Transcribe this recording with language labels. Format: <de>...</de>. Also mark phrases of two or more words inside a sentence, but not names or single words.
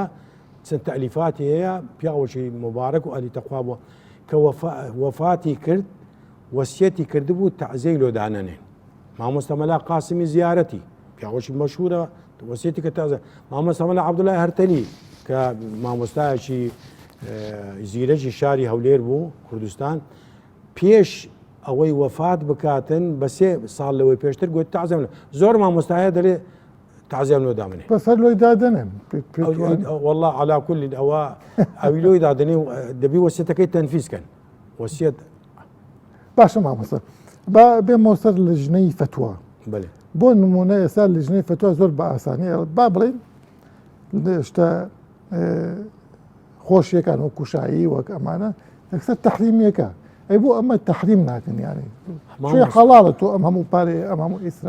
<ckb>چەند تەلیفاتی هەیە پیاوەکی مبارەک و ئەلی تەخوا بووە کە وەفاتی کرد وەسیەتی کردبوو تعزیەی لۆ دانەنێن مامۆستا مەلا قاسمی زیارەتی پیاوەکی مەشهورە وەسیەتی کە تازە مامۆستا مەلا عەبدوڵڵای هەرتەلی کە مامۆستایەکی زیرەکی شاری هەولێر بوو کوردستان پێش ئەوەی وەفات بکاتن بە 3 ساڵ لەوەی پێشتر گوت تعزیەم زۆر مامۆستایە دەڵێ تعزیەم لۆ دامنێ بەسەر لۆی دادنێن</ckb> <ar>والله على كل</ar> <ckb>ئەوە ئەوی لۆی دادنێ دەبی وەسیەتەکەی تەنفیزکەن وەسیەت باشە مامۆستا بێمەوە سەر لیژنەی فتووە بۆ نمونە ئێستا لیژنەی فتووە زۆر بە ئاسانی با بڵێن شتە خۆشیەکان وەکو شایی وەک ئەمانە یەکسەر تەحریمیەکە ئەی بۆ ئەمە تەحریم ناکەن یانی شوێ حەڵاڵە تۆ ئەم هەموو پارێ ئەم هەموو ئیسراف</ckb>